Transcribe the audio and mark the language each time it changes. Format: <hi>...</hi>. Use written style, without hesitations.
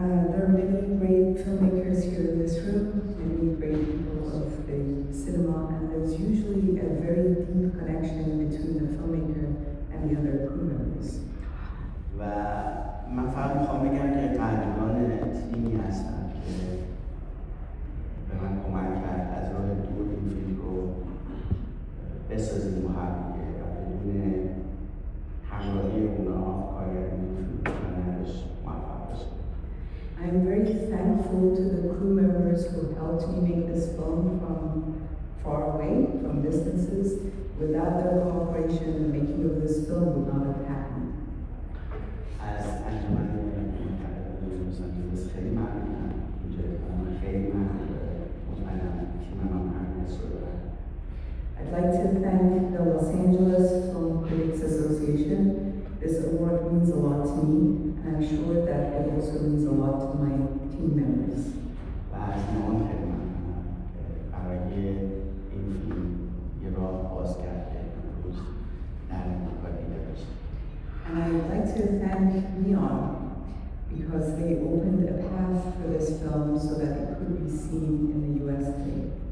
<en>There are many great filmmakers here in this room, many great people of the cinema, and there's usually a very deep connection between the filmmaker and the other crew members.</en> <fa>و من فقط میخوام بگم که قدردان تیمی هستم که به من کمک کرد از راه دور این فیلم رو بسازیم و هم دیگه و بدون همراهی اونا کارگردانی فیلم نداشت موفق بشه.</fa> <en>I'm very thankful to the crew members who helped me make this film from far away, from distances. Without their cooperation, the making of this film would not have happened.</en> <fa>از انجمن لس آنجلس خیلی ممنونم. اینجا خیلی ممنونم. مطمئنم تیمم هم همین حس رو داره.</fa> <en>I'd like to thank the Los Angeles Film Critics Association. This award means a lot to me, and I'm sure that it also means a lot to my team members.</en> <fa>و از نام خیلی ممنونم. برای این فیلم یه راه باز کرد که امروز در امریکا دیده بشه.</fa> <en>And I'd like to thank Neon because they opened a path for this film so that it could be seen in the US today.</en>